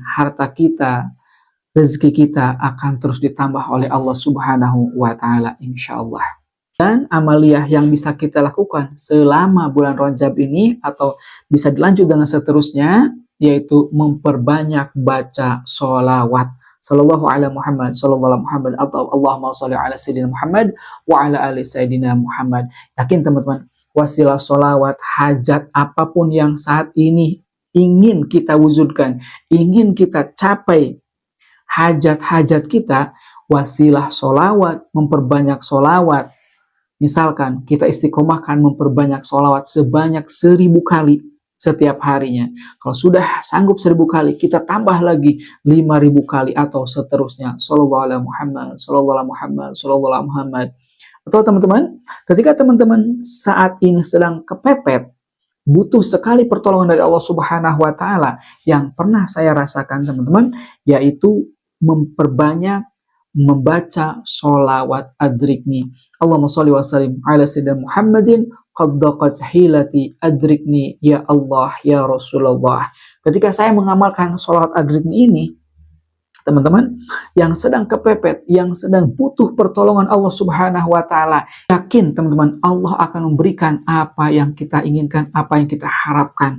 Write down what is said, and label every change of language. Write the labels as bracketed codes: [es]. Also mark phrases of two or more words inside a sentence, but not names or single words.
[id] Harta kita, rezeki kita akan terus ditambah oleh Allah [ar] سبحانه وتعالى [id] insyaallah. Dan amaliyah yang bisa kita lakukan selama bulan Rajab ini atau bisa dilanjut dengan seterusnya, yaitu memperbanyak baca sholawat. [ar] صلى الله على محمد، صلى الله على محمد, atau اللهم صل على سيدنا محمد وعلى آل سيدنا محمد wa ala ali Sayyidina Muhammad. [id] Yakin teman-teman, wasilah sholawat, hajat apapun yang saat ini ingin kita wujudkan, ingin kita capai, hajat-hajat kita, wasilah sholawat, memperbanyak sholawat. Misalkan kita istiqomahkan memperbanyak sholawat sebanyak 1000 kali setiap harinya. Kalau sudah sanggup 1000 kali, kita tambah lagi 5000 kali atau seterusnya. [ar] صلى الله على محمد، صلى الله على محمد، صلى الله على محمد, sallallahu ala Muhammad. [id] Atau teman-teman, ketika teman-teman saat ini sedang kepepet, butuh sekali pertolongan dari Allah [ar] سبحانه وتعالى, [id] yang pernah saya rasakan teman-teman, yaitu memperbanyak membaca sholawat adrikni. [ar] اللهم صل وسلم على سيدنا محمد قد ضاقت حيلتي أدركني يا الله يا رسول الله. [id] Ketika saya mengamalkan sholawat adrikni ini, teman-teman yang sedang kepepet, yang sedang butuh pertolongan Allah [ar] سبحانه وتعالى, [id] yakin teman-teman Allah akan memberikan apa yang kita inginkan, apa yang kita harapkan.